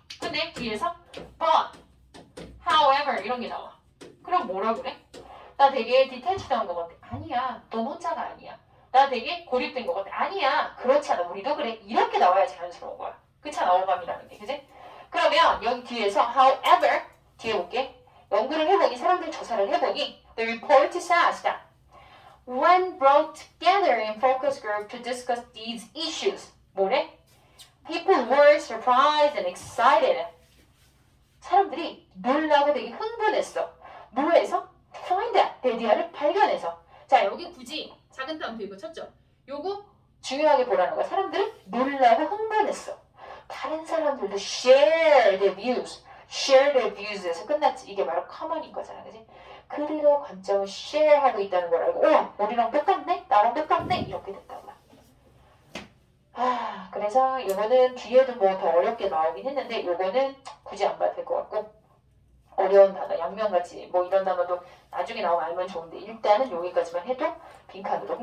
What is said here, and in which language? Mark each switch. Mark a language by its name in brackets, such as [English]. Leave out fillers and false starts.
[Korean] 근데 뒤에서 [English] but, however [Korean] 이런 게 나와. 그럼 뭐라 그래? 나 되게 detached한 것 같아. 아니야. 넌 혼자가 아니야. 나 되게 고립된 것 같아. 아니야. 그렇지 않아. 우리도 그래. 이렇게 나와야 자연스러운 거야. 그렇잖아. 어감이라는 게. 그지? 그러면 여기 뒤에서 however 뒤에 볼게. 연구를 해보니 사람들 조사를 해보니 [English] the report says that when brought together in focus group to discuss these issues [Korean] 뭐래? [English] People were surprised and excited. [Korean] 사람들이 놀라고 되게 흥분했어. 뭐해서? [English] Find that. [Korean] 데디아를 발견해서. 자, 여기 굳이 작은 따옴표 이거 쳤죠? 요거 중요하게 보라는 거야. 사람들은 놀라고 흥분했어. 다른 사람들도 [English] share their views. share their views에서 끝났지. [Korean] 이게 바로 common인 거잖아. 그지? 그들의 관점을 share하고 있다는 걸 알고 오! 우리랑 똑같네? 나랑 똑같네? 이렇게 됐다고. 그래서 이거는 뒤에도 뭐 더 어렵게 나오긴 했는데 이거는 굳이 안 봐도 될 것 같고 어려운 단어, 양면같이 뭐 이런 단어도 나중에 나오면 알면 좋은데 일단은 여기까지만 해도 빈칸으로.